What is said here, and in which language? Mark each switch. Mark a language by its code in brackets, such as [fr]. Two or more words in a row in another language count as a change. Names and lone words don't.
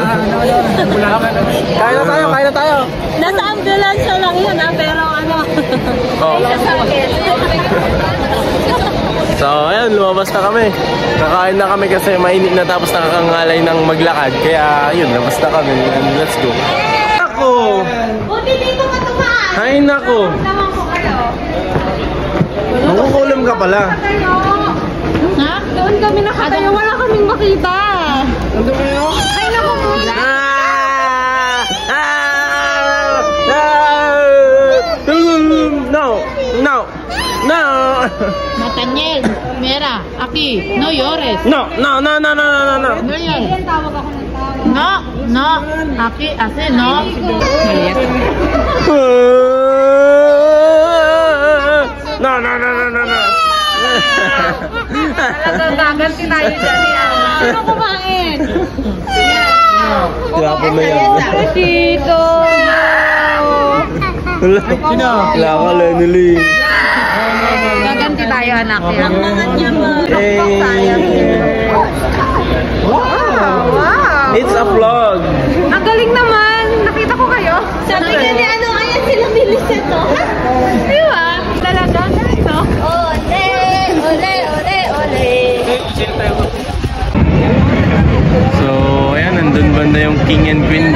[tl] Kain na tayo. Nasa ambulansya lang yun, pero sa akin. So ayun, lumabas na kami. Kakain na kami kasi mainit na, tapos nakakangalay ng maglakad. Kaya yun, labas na kami. [en] Let's go. [tl] Buti dito ka tumaan. Hay nako. Naman ko kayo. Kukulam ka pala. Ha? Doon kami nakatayo. Wala kaming makita. Nandun kayo? Ay, naku po. [es] No. Nathaniel, mira, aquí, no llores. No. No llores. [tl] Tawag ako ng tawag. [es] No, aquí, así, no. No. [tl] Gaganti tayo dyan yan. Ano kumain? Grabe na yan. Tito. Sino? Wala ka, Lenny. Gaganti tayo, anak. [en] Wow! It's a vlog. [tl] Ang galing naman. Nakita ko kayo. Sabi nga ni ano, ayan sila Millicent, no? Di ba? Talaga, no? Ole. So, ayan, nandun banda yung [en] King and Queen.